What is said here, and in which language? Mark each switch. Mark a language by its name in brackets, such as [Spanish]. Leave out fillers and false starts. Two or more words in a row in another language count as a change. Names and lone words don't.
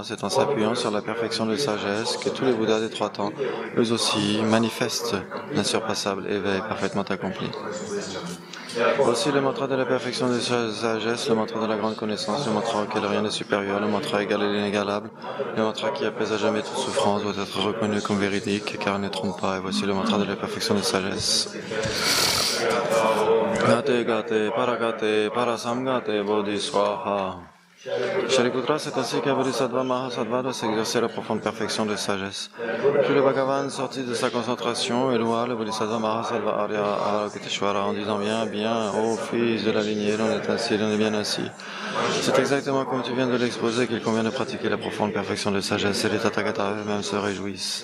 [French] C'est en s'appuyant sur la perfection de sagesse que tous les Bouddhas des 3 temps, eux aussi, manifestent l'insurpassable éveil parfaitement accompli. Aussi le mantra de la perfection de sagesse, le mantra de la grande connaissance, le mantra auquel rien n'est supérieur, le mantra égal et l'inégalable, le mantra qui apaise à jamais toute souffrance doit être reconnu comme véridique car il ne trompe pas. Et voici le mantra de la perfection de sagesse. [Sanskrit] गते गते पारगते पारसंगते बोधिस्वाहा. [French] Shariputra, c'est ainsi qu'un Bodhisattva Mahasattva doit s'exercer la profonde perfection de sagesse. Puis le Bhagavan sortit de sa concentration et loua le Bodhisattva Mahasattva Aryavakhteshvara en disant bien, bien, ô fils de la lignée, l'on est ainsi, l'on est bien ainsi. C'est exactement comme tu viens de l'exposer qu'il convient de pratiquer la profonde perfection de sagesse et les Tathagatas eux-mêmes se réjouissent.